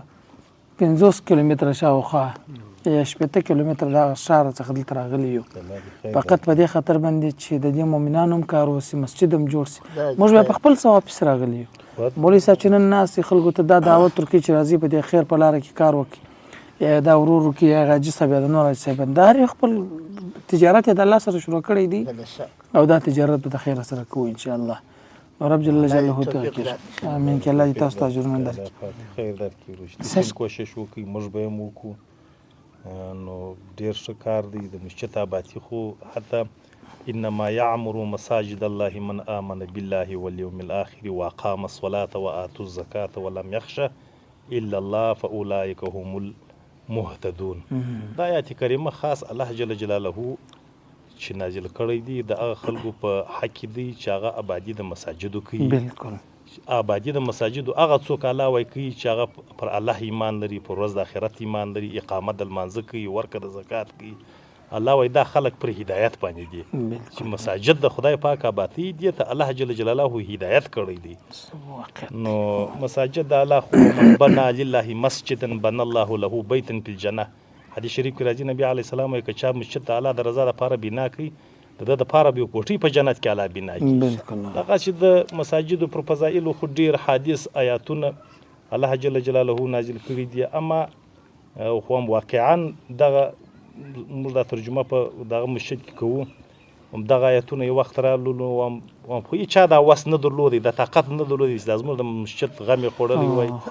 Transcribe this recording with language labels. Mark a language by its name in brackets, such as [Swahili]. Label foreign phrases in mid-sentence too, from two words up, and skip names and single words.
[Pashto] 50 کیلومتره شاوخوا یا 80 کیلومتره د هغه ښار څخه دلته راغلي یو فقط په دې خاطر باندې چې د دې مؤمنانو هم کار وسي مسجد هم جوړ سي موږ بیا په خپل ثواب پسې راغلي یو مولوي صاحب چې نن ناست خلکو ته دا دعوت ورکوي چې راځي په دې خیر په لاره کې کار وکړي یا دا ورور وکړي یا حاجي صاحب یا د نور حاجي صاحب دا هر خپل تجارت یې د الله سره شروع کړی دی او دا تجارت به د خیر سره کوو انشاءالله نو رب [Arabic] جل جلاله [Pashto] توفیق امین که الله دې تاسو ته اجرونه درکړي خیر درکړي کوشش وکړئ موږ به هم وکړو نو ډېر ښه کار دی د مسجد آبادي خو حتی [Arabic] انما يعمر مساجد الله من آمن بالله واليوم الآخر واقام الصلاة وآتوا الزكاة ولم يخش الا الله فاولئك هم المهتدون [Pashto] دا آیات کریمه خاص الله [Arabic] جل جلاله [Pashto] چې نازل کړی دی د هغه خلکو په حق کې دی چې هغه آبادي د مساجدو کوي. بالکل آبادي د مساجدو هغه څوک الله وایي کوي چې هغه پر الله ایمان لري، پر ورځ د آخرت ایمان لري، اقامت د لمانځه کوي، ورکړه د زکات کوي. الله وایي دا خلک پر هدایت باندې دي چې مساجد د خدای پاک آبادي دي ته الله [Arabic] جل جلاله [Pashto] هدایت کړی دی. نو مساجد د الله خو [Arabic] من بنا لله مسجدا بنا الله له بیتا فی الجنه. [Pashto] حدیث شریف کې راځي نبی [Arabic] علیه السلام [Pashto] وایي که چا مسجد د الله د رضا لپاره بنا کوي د ده دپاره به یو کوټۍ په جنت کې الله بنا کړي. دغه چې د مساجدو پر فضایلو خو ډېر حادث آیاتونه الله [Arabic] جل جلاله [Pashto] نازل کړي دي، اما خو هم واقعا دغه موږ دا ترجمه په دغه مسجد کې کوو، همدغه آیتونه یو وخت رالو نو خو هېچا دا وس نه درلودی، دا طاقت نه درلودی چې دا زموږ د مسجد غم یې خوړلی وای.